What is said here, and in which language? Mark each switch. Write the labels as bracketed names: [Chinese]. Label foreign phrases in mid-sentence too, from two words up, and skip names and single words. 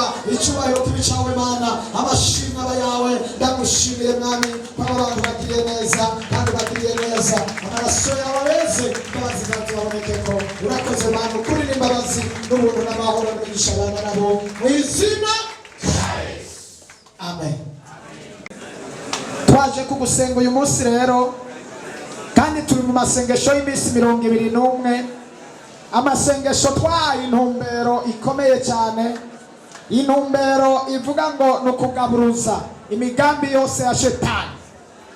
[Rundi] Icyubahiro kibi cyawe Mana, amashimwe aba yawe. Ndagushimiye Mwami ko aba bantu bagiriye neza kandi bagiriye neza. Amaraso yawe weze, imbabazi zawe zibaboneke ko. Urakoze Mana, ukuri n'imbabazi n'ubuntu n'amahoro n'imigisha abana nabo mu izina rya Yesu. Amen. Twaje kugusenga uyu munsi rero, kandi turi mu masengesho y'iminsi 21. Amasengesho twahaye intumbero ikomeye cyane, intumbero ivuga ngo no kugaburuza imigambi yose ya shetani.